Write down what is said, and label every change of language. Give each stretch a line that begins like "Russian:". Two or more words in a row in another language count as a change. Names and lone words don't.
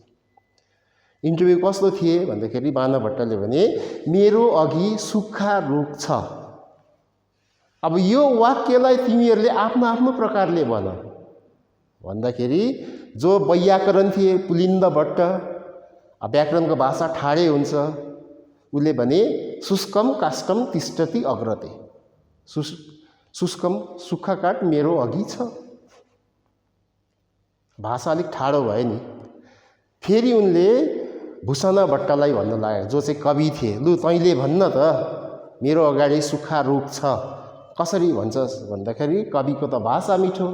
Nepali: इन्टरभ्यू कस्तो थिए भन्दाखेरि बाणभट्टले भने, मेरो अघि सुक्खा रुख छ। अब यो वाक्यलाई तिमीहरूले आफ्नो आफ्नो प्रकारले भन भन्दाखेरि जो वैयाकरण थिए पुलिन्द भट्ट, व्याकरणको भाषा ठाडै हुन्छ, उसले भने
Sanskrit: शुष्कम काष्ठम तिष्ठति अग्रते।
Nepali: शुष्कम सुक्खा काठ मेरो अघि छ। भाषा अलिक ठाडो भयो नि। फेरि उनले भूषण भट्टलाई भन्न लाग्यो, जो चाहिँ कवि थिए, लु तैँले भन्न त, मेरो अगाडि सुक्खा रुख छ, कसरी भन्छस् भन्दाखेरि कविको त भाषा मिठो।